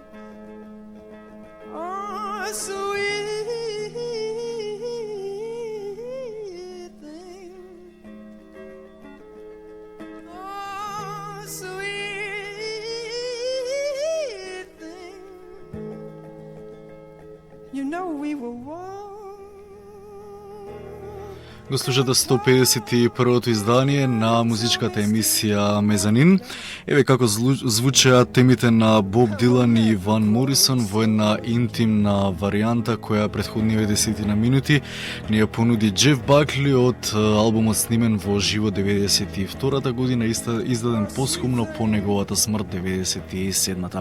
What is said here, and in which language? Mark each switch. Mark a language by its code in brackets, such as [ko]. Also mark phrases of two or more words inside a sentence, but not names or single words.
[en] Oh, sweet thing. Oh, sweet thing. You know we were one. [mk] Го слушате 151-то издание на музичката емисија Мезанин. Еве како звучеа темите на Боб Дилан и Ван Морисон во една интимна варијанта која претходниве 10 на минути ни ја понуди Джеф Бакли од албумот снимен во живо 92-та година, издаден посхумно по неговата смрт 97-та.